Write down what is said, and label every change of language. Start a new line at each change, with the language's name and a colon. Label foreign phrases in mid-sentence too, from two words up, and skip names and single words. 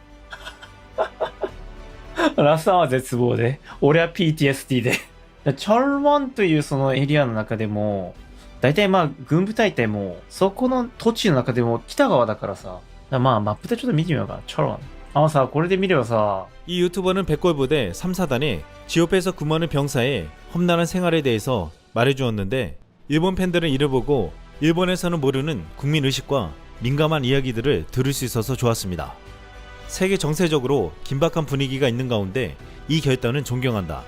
Japanese: ラスさんは絶望で、俺は PTSD で。チャルワンというそのエリアの中でも、大体軍部隊ってもう、そこの土地の中でも北側だからさ。マップでちょっと見てみようか。チャルワン。これで見ればさ.
Korean: 이 유튜버는 백골부대 3사단에 GOP에서 근무하는 병사의 험난한 생활에 대해서 말해주었는데, 일본 팬들은 이를 보고 일본에서는 모르는 국민의식과 민감한 이야기들을 들을 수 있어서 좋았습니다. 세계 정세적으로 긴박한 분위기가 있는 가운데 이 결단은 존경한다.